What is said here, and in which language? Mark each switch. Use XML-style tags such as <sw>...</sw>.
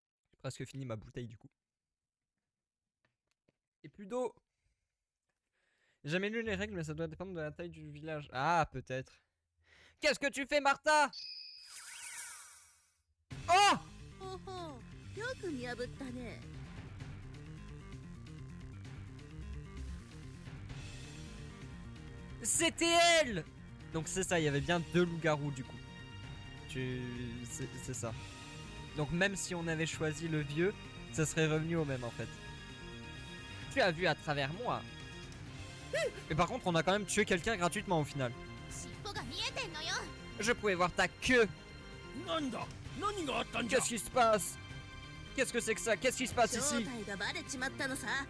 <fr>J'ai presque fini ma bouteille du coup. Et plus d'eau. J'ai jamais lu les règles, mais ça doit dépendre de la taille du village. Ah, peut-être. Qu'est-ce que tu fais, Martha? Oh!</fr> <ja>ほほう、よく見破ったね。</ja> <fr>C'était elle! Donc c'est ça, il y avait bien 2 loups-garous du coup. C'est ça. Donc même si on avait choisi le vieux, ça serait revenu au même en fait. Tu as vu à travers moi. Mais par contre, on a quand même tué quelqu'un gratuitement au final.</fr> <ja>尻尾が見えてんのよ。</ja> <fr>Je pouvais voir ta queue.</fr> <ja>なんだ何があったんじゃ</ja> <fr>Qu'est-ce qui se passe? Qu'est-ce que c'est que ça? Qu'est-ce qui se passe</fr> <ja>正</ja> <fr>ici?</fr> <ja>体がバレちまったのさ。</ja>